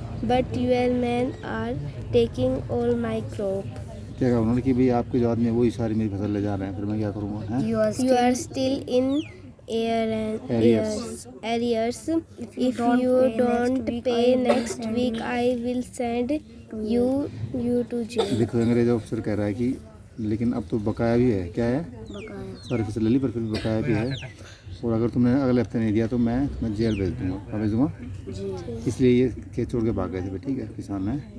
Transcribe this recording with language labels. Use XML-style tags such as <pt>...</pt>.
<en>But your men are taking all my crop.</en> <hi>क्या कहा उन्होंने कि भाई आपके जो आदमी है वही सारी मेरी फसल ले जा रहे हैं, फिर मैं क्या करूँगा?</hi> <en>You are still in arrears. If you don't pay next week, I will send you to jail.</en> <hi>देखो अंग्रेज ऑफिसर कह रहा है कि लेकिन अब तो बकाया भी है। क्या है? सारी फसल ले ली पर फिर भी बकाया भी है, और अगर तुमने अगले हफ्ते नहीं दिया तो मैं तुम्हें जेल भेज दूँगा। कहाँ भेज दूँगा? इसलिए ये खेत छोड़ के भाग गए थे, ठीक है, किसान है।</hi>